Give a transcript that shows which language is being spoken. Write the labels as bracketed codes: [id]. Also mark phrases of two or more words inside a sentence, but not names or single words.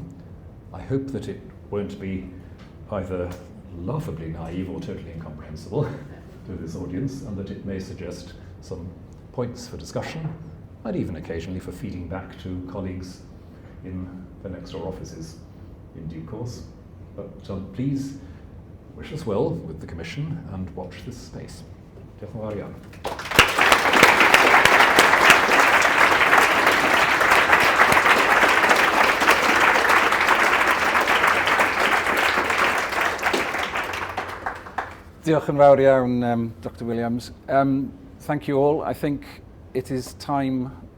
[en] I hope that it won't be either laughably naive or totally incomprehensible to this audience, and that it may suggest some points for discussion, and even occasionally for feeding back to colleagues in the next door offices in due course. But please wish us well with the Commission and watch this space. [cy] Diolch yn fawr iawn. Diolch yn fawr iawn, Dr. Williams. [en] Thank you all. I think it is time